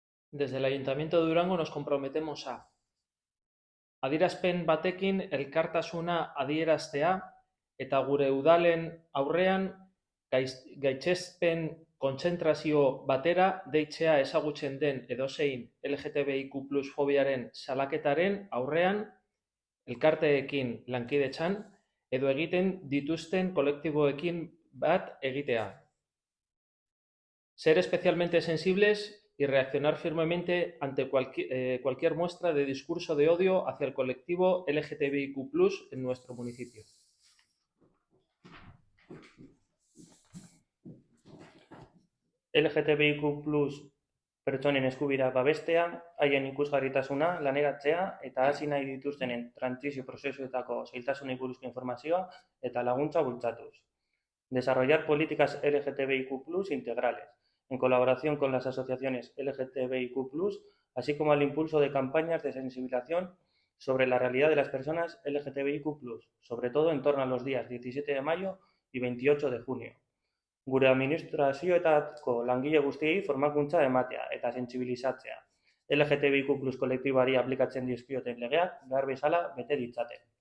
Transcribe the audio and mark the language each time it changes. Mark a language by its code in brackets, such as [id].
[es] Desde el Ayuntamiento de Durango nos comprometemos a [eu] adierazpen batekin elkartasuna adieraztea eta gure udalen aurrean gaitzespen kontzentrazio batera deitzea ezagutzen den edozein LGTBIQ+ fobiaren salaketaren aurrean elkarteekin lankidetzan edo egiten dituzten kolektiboekin bat egitea. [es] Ser especialmente sensibles y reaccionar firmemente ante cualquier muestra de discurso de odio hacia el colectivo LGTBIQ+ en nuestro municipio. [eu] LGTBIQ+ pertsonen eskubidea babestea, haien ikusgarritasuna laneratzea eta hasi nahi dituztenen trantsizio prozesuetako zailtasunei buruzko informazioa eta laguntza bultzatuz. [es] Desarrollar políticas LGTBIQ+ integrales, en colaboración con las asociaciones LGTBIQ+, así como al impulso de campañas de sensibilización sobre la realidad de las personas LGTBIQ+, sobre todo en torno a los días 17 de mayo y 28 de junio. [eu] Gure administrazioetako langile guztiei formakuntza ematea eta sentsibilizatzea. LGTBIQ+ kolektiboari aplikatzen dizkioten legeak behar bezala bete ditzaten.